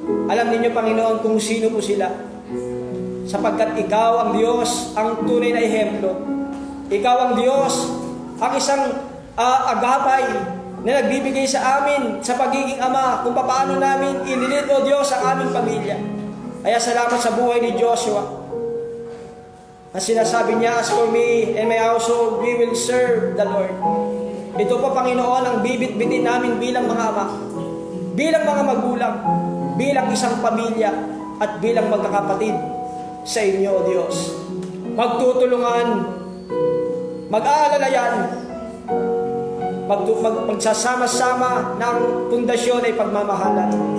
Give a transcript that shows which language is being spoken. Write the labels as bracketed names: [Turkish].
[Filipino] Alam ninyo, Panginoon, kung sino po sila. Sapagkat Ikaw ang Diyos, ang tunay na ehemplo. Ikaw ang Diyos, ang isang agapay na nagbibigay sa amin sa pagiging Ama kung paano namin ililid, O Diyos, ang aming pamilya. Kaya salamat sa buhay ni Joshua. Ang sinasabi niya, [English] as for me and my household, we will serve the Lord. [Filipino] Ito po, Panginoon, ang bibit-bitin namin bilang mga ama, bilang mga magulang, bilang isang pamilya, at bilang magkakapatid sa inyo, O Diyos. Magtutulungan, mag-aalalayan, magsasama-sama ng pundasyon ay pagmamahalan.